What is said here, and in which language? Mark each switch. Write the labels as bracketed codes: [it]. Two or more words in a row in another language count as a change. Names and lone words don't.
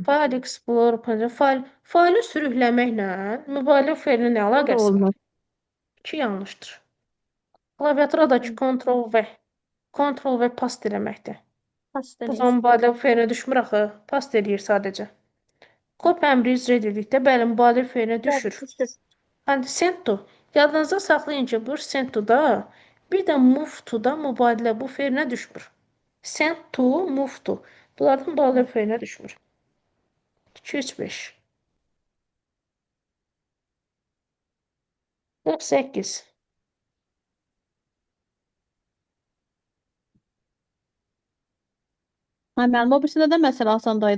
[az] File Explorer panel, faili sürükləməklə mübadilə buferinin nə O da əlaqəsi var? olmaz. 2 yanlışdır. Klaviaturadakı Ctrl və past eləməkdir. Past Bu eləyir. zaman mübadilə buferinə düşmür axı. Past eləyir sadəcə. Copy əmri icra edildikdə bəli mübadilə buferinə düşür. Düşür. Hani [en] send to. [az] Yadınızda saxlayın ki, bu [en] send to- [az] da bir də [en] move to- [az] da mübadilə buferinə düşmür. [en] Send to, move to. [az] Bunlardan mübadilə buferinə düşmür. 2, 3, 5. 48. Hə, mənim o birisində də məsələ asandaydı.